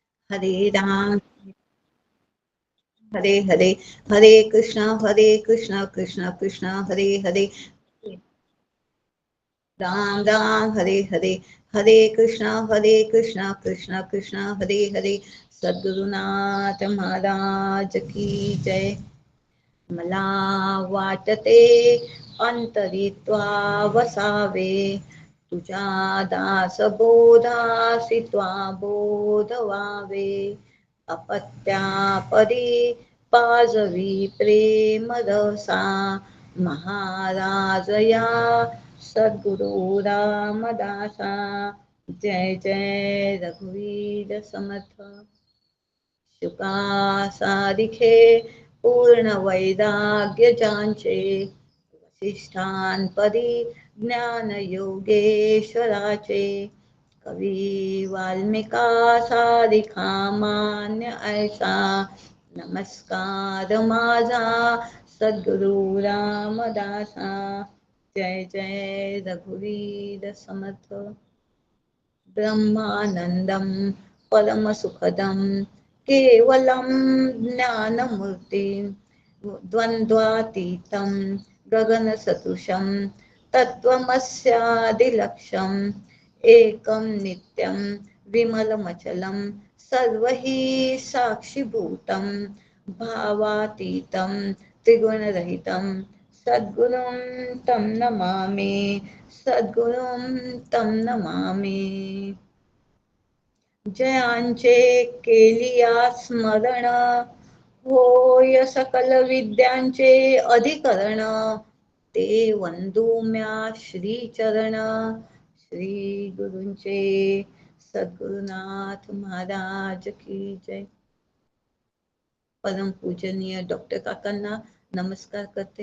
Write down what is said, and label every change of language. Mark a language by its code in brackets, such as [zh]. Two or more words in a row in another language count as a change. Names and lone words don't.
[sa] हरे राम हरे हरे, हरे कृष्णा कृष्ण कृष्ण हरे हरे, राम राम हरे हरे, हरे कृष्णा कृष्ण कृष्ण हरे हरे. [hi] सद्गुरुनाथ महाराज की जय. [mr] मला वाटते अंतरित्वा वसावे, तुझ्या दास बोधासी त्वा बोध व्हावे. अपत्या परी पाजवी प्रेम रसा, महाराज या सद्गुरु रामदासा. जय जय रघुवीर समर्थ. शुका सारिखे पूर्ण वैराग्य ज्यांचे, वसिष्ठांपरी ज्ञान योगेश्वराचे. कवी वाल्मिका सारिखा मान्य ऐसा, नमस्कार माझा सद्गुरु रामदासा. जय जय रघुवीर समर्थ. [sa] ब्रह्मानंदं परमसुखदं केवलं ज्ञानमूर्तिं, द्वन्द्वातीतं गगनसदृशं तत्त्वमस्यादिलक्ष्यम्. एकं नित्यं विमलमचलं सर्वहि साक्षिभूतं, भावातीतं त्रिगुणरहितं सद्गुरुं तं नमामि, सद्गुरुं तं नमामि. [mr] जयांचे केलिया स्मरण, होय सकल विद्यांचे अधिकरण. ते वंदुम्या श्रीचरण, श्री गुरूंचे. [hi] सद्गुरुनाथ महाराज की जय. [mr] परम पूजनीय डॉक्टर काकांना नमस्कार करते.